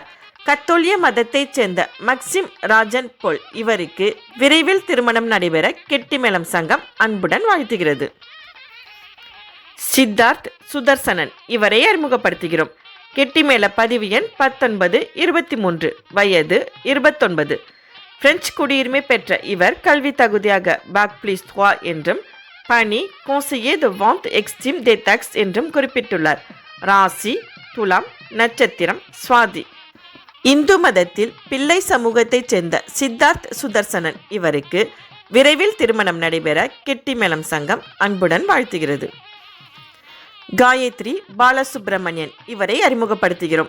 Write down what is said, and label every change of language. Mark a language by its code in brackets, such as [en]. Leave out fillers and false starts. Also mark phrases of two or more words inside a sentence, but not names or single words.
[ta] கத்தோலிய மதத்தைச் சேர்ந்த மேக்சிம் ராஜன் போல் இவருக்கு விரைவில் திருமணம் நடைபெற கெட்டிமேளம் சங்கம் அன்புடன் வாழ்த்துகிறது. சித்தார்த் சுதர்சனன் இவரை அறிமுகப்படுத்துகிறோம். கெட்டிமேள பதிவு எண் 19, 23, வயது 29. பிரெஞ்சு குடியுரிமை பெற்ற இவர் கல்வி தகுதியாக [fr] bac plus [ta] 3 என்றும் பணி [fr] conseiller de vente extreme des taxes [ta] என்றும் குறிப்பிட்டுள்ளார். ராசி துலாம், நட்சத்திரம் சுவாதி. இந்து மதத்தில் பிள்ளை சமூகத்தைச் சேர்ந்த சித்தார்த் சுதர்சனன் இவருக்கு விரைவில் திருமணம் நடைபெற கெட்டிமேளம் சங்கம் அன்புடன் வாழ்த்துகிறது. காயத்ரி பாலசுப்ரமணியன் இவரை அறிமுகப்படுத்துகிறோம்.